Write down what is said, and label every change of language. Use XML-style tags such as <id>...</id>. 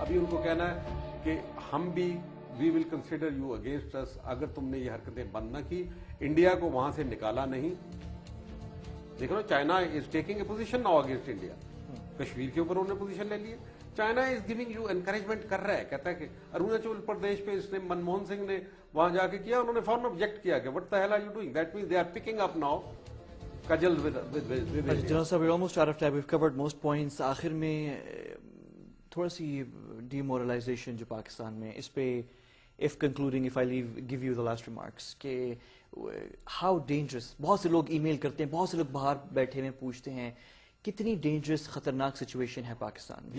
<ur>ابھی ان کو کہنا ہے کہ ہم بھی</ur> <en>we will consider you against اس</en> <ur>اگر تم نے یہ حرکتیں بند نہ کی، انڈیا کو وہاں سے نکالا نہیں. دیکھو نا،</ur> <en>China is taking a position now against India.</en> <ur>Kashmir کے اوپر انہوں نے پوزیشن لے لی ہے.</ur> <en>China is giving you encouragement</en> <ur>کر رہا ہے، کہتا ہے کہ اروناچل پردیش پہ اس نے منموہن سنگھ نے وہاں جا کے کیا، انہوں نے فوراً آبجیکٹ کیا کہ</ur> <en>What the hell are you doing. That means they are picking up now کجل general صاحب almost out of time, we've covered most points.</en> <ur>آخر میں تھوڑا سی ڈی مورلائزیشن جو پاکستان میں، اس پہ</ur> <en>if concluding, if I give you the last remarks,</en> <ur>کہ</ur> <en>how dangerous،</en> <ur>بہت سے لوگ ای میل کرتے ہیں، بہت سے لوگ باہر بیٹھے ہوئے پوچھتے ہیں کتنی ڈینجرس خطرناک سچویشن ہے پاکستان میں.</ur>